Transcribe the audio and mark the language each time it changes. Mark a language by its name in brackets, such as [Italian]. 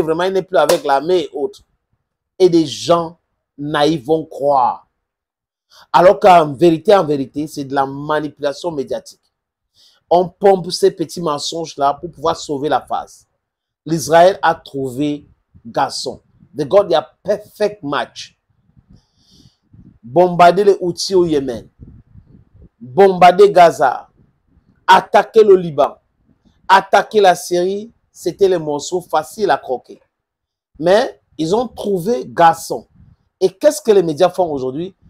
[French] Vraiment, il n'est plus avec l'armée et autres. Et des gens naïfs vont croire. Alors qu'en vérité, c'est de la manipulation médiatique. On pompe ces petits mensonges-là pour pouvoir sauver la face. L'Israël a trouvé garçon. [English] They got their perfect match. [French] Bombarder les Houthis au Yémen, bombarder Gaza, attaquer le Liban, attaquer la Syrie, c'était les morceaux faciles à croquer. Mais ils ont trouvé garçon. Et qu'est-ce que les médias font aujourd'hui?